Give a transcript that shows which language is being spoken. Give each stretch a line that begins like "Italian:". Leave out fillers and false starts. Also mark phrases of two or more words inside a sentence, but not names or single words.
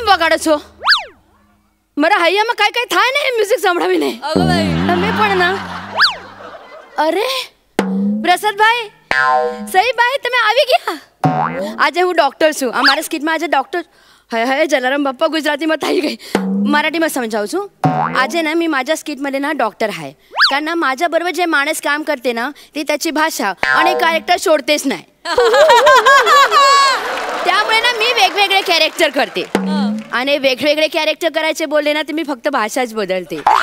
Gujarati: પડો છો મારા હૈયામાં કાંઈ કાંઈ થાય ને મ્યુઝિક સંભળાવીને તમે પણ ના અરે પ્રસાદભાઈ સહી ભાઈ તમે આવી ગયા આજે હું ડોક્ટર છું અમારા સ્કિટમાં આજે ડોક્ટર હે જલારામ બાप्पा ગુજરાતીમાં થઈ ગઈ
Marathi: मराठीमध्ये समजावू
Gujarati: છું આજે
Marathi: ना मी माझ्या स्किटमध्ये ना डॉक्टर आहे कारण ना माझ्याबरोबर जे माणूस काम करते ना ती त्याची भाषा आणि कॅरेक्टर सोडतेच नाही त्यामुळे ना मी वेगवेगळे कॅरेक्टर करते आणि वेगवेगळे कॅरेक्टर करायचे बोलले ना तर मी फक्त भाषाच बदलते